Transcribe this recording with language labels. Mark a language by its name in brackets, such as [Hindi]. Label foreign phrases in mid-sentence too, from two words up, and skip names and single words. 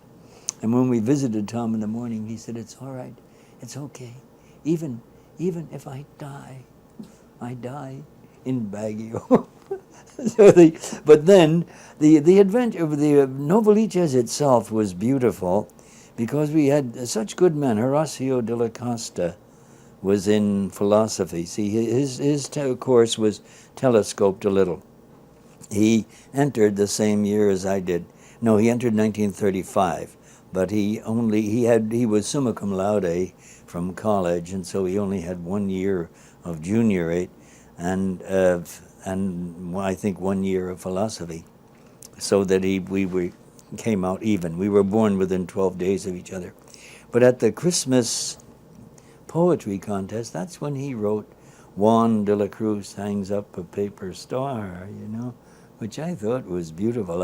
[English] And when we visited Tom in the morning, he said, it's all right, it's okay. Even if I die in Baguio. But then the adventure of the Novaliches itself was beautiful, because we had such good men. Horacio de la Costa was in philosophy. See, his course was telescoped a little. He entered the same year as I did. No, he entered 1935, but he was [Latin] summa cum laude [English] from college, and so he only had 1 year of juniorate, and I think 1 year of philosophy, so that we came out even. We were born within 12 days of each other. But at the Christmas poetry contest, that's when he wrote, Juan de la Cruz hangs up a paper star, which I thought was beautiful.